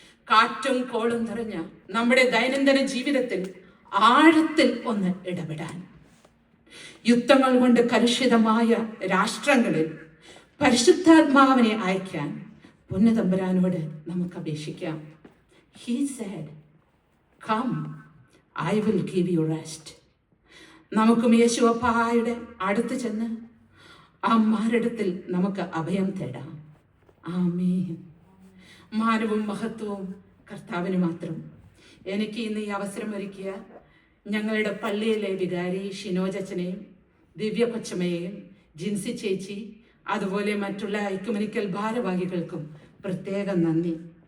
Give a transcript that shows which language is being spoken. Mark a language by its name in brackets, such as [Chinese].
[Malayalam] കാറ്റും കോളും നിറഞ്ഞ നമ്മുടെ ദൈനംദിന ജീവിതത്തിൽ ആഴത്തിൽ ഒന്ന് ഇടപെടാൻ, യുദ്ധങ്ങൾ കൊണ്ട് കലുഷിതമായ രാഷ്ട്രങ്ങളിൽ പരിശുദ്ധാത്മാവിനെ അയക്കാൻ പുണ്യതമ്പുരാനോട് നമുക്ക് അപേക്ഷിക്കാം. [English] He said, "Come, I will give you rest." [Malayalam] നമുക്കും യേശുവപ്പായുടെ അടുത്ത് ചെന്ന് ആ മാരടത്തിൽ നമുക്ക് അഭയം തേടാം. ആമേൻ. മാനവും മഹത്വവും കർത്താവിന് മാത്രം. എനിക്ക് ഇന്ന് ഈ അവസരം ഒരുക്കിയ ഞങ്ങളുടെ പള്ളിയിലെ വികാരി ഷിനോജച്ചനെയും ദിവ്യ കൊച്ചമ്മയെയും ജിൻസി ചേച്ചി, അതുപോലെ മറ്റുള്ള എക്യുമെനിക്കൽ ഭാരവാഹികൾക്കും പ്രത്യേകം നന്ദി.